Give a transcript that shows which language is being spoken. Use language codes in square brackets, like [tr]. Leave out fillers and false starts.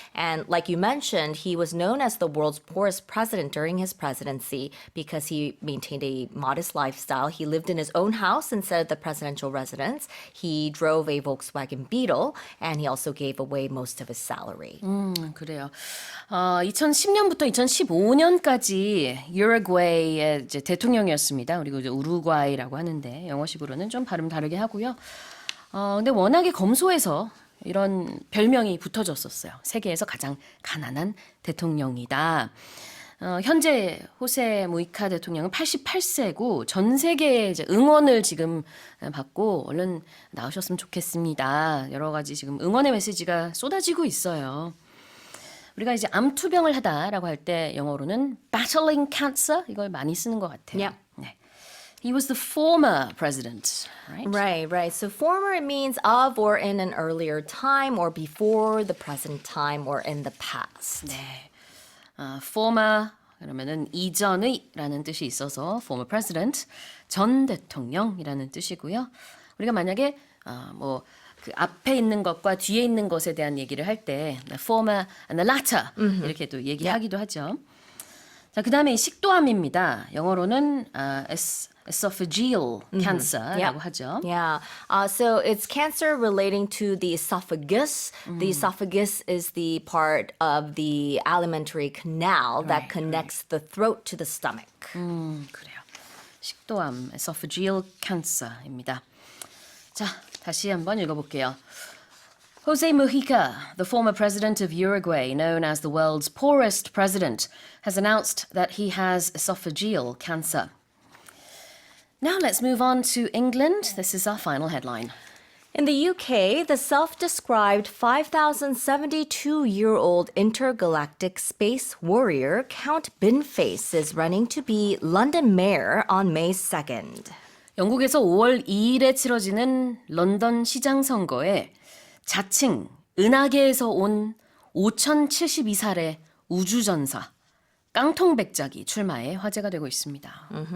[en] And like you mentioned, he was known as the world's poorest president during his presidency because he maintained a modest lifestyle. He lived in his own house instead of the presidential residence. He drove a Volkswagen Beetle, and he also gave away most of his salary. [ko] 그래요. 2010년부터 2015년까지 우루과이의 이제 대통령이었습니다. 그리고 이제 우루과이라고 하는데 영어식으로는 좀 발음 다르게 하고요. 근데 워낙에 검소해서 이런 별명이 붙어졌었어요. 세계에서 가장 가난한 대통령이다. 현재 호세 무이카 대통령은 88세고 전 세계의 이제 응원을 지금 받고 얼른 나으셨으면 좋겠습니다. 여러 가지 지금 응원의 메시지가 쏟아지고 있어요. 우리가 이제 암투병을 하다라고 할 때 영어로는 [en] battling cancer [ko] 이걸 많이 쓰는 것 같아요. [en] Yeah. [ko] 네. [en] He was the former president, right? Right, right. So former means of or in an earlier time or before the present time or in the past. [ko] 네. former 그러면은 이전의라는 뜻이 있어서 [en] former president [ko] 전 대통령이라는 뜻이고요. 우리가 만약에 뭐 그 앞에 있는 것과 뒤에 있는 것에 대한 얘기를 할 때 [en] the former and the latter [ko] 이렇게 또 얘기하기도 하죠. 자, 그다음에 이 식도암입니다. 영어로는 [en] esophageal cancer [ko] 라고 하죠. [en] Yeah. So it's cancer relating to the esophagus. The esophagus is the part of the alimentary canal that connects the throat to the stomach. [ko] 그래요. 식도암 [en] esophageal cancer [ko] 입니다. 자, 다시 한번 읽어볼게요. [en] Jose Mujica, the former president of Uruguay, known as the world's poorest president, has announced that he has esophageal cancer. Now let's move on to England. This is our final headline. In the UK, the self-described 5,072-year-old intergalactic space warrior Count Binface is running to be London mayor on May 2nd. [ko] 영국에서 5월 2일에 치러지는 런던 시장 선거에 자칭 은하계에서 온 5072살의 우주전사 깡통백작이 출마해 화제가 되고 있습니다.